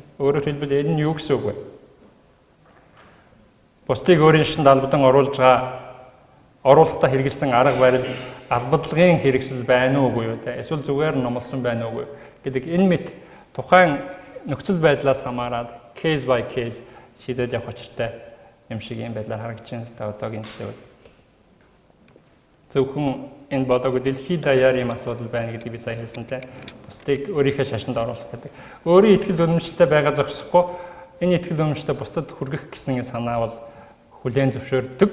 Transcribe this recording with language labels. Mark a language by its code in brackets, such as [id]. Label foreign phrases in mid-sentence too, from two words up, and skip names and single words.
[mn] Өөрөөр хэлбэл энэ нь юу гэсэн үг вэ? Бусдыг өөрийн шашинд албадан оруулахдаа хэрэгэлсэн арга барил албадлагын хэрэгсэл байна уугүй юу те? Эсвэл зүгээр номлосон байна уугүй юу гэдэг энэ мэт тухайн нөхцөл байдлаас хамаарат [en] case by case [mn] шийдэж явах учиртай юм шиг юм байдлаар харагдаж байна л да одоогийн төлөв. Зөвхөн энэ болоогүй дэлхийд даяар ийм асуудал байна гэдгийг би сая хэлсэнтэй. Бусдыг өөрийнхөө шашинд оруулах гэдэг. Өөрийн итгэл үнэмшилтэй байгаа зогсохгүй энэ итгэл үнэмшилтэй бусдад хүргэх гэсэн санаа бол хүлээн зөвшөөрдөг.